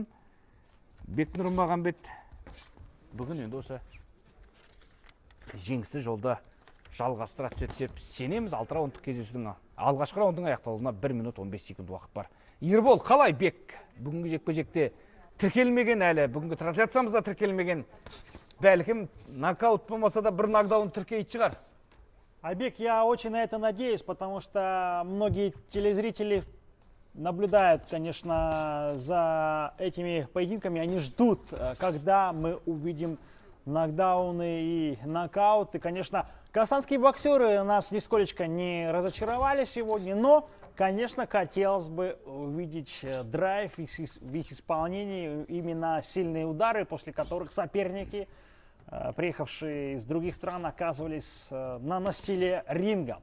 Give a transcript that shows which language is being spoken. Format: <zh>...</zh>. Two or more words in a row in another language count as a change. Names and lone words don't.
<kk>Бек Нұрмағанбет бүгін енді осы жеңісті жолда жалғастыра түседі деп сенеміз. 6 раундтық кездесудің алғашқы раундың аяқталуына 1 минут 15 секунд уақыт бар. Ербол, қалай Бек? Бүгінгі жекпе-жекте тіркелмеген әлі, бүгінгі трансляциямызда тіркелмеген бәлкім нокаут болмаса да бір нокдаун тіркейтін шығар. Айбек,</kk> <ru>я очень на это надеюсь, потому что многие телезрители наблюдают, конечно, за этими поединками. Они ждут, когда мы увидим нокдауны и нокауты. Конечно, казахстанские боксеры нас нисколечко не разочаровали сегодня, но, конечно, хотелось бы увидеть драйв в их исполнении, именно сильные удары, после которых соперники, приехавшие из других стран, оказывались на настиле ринга.</ru>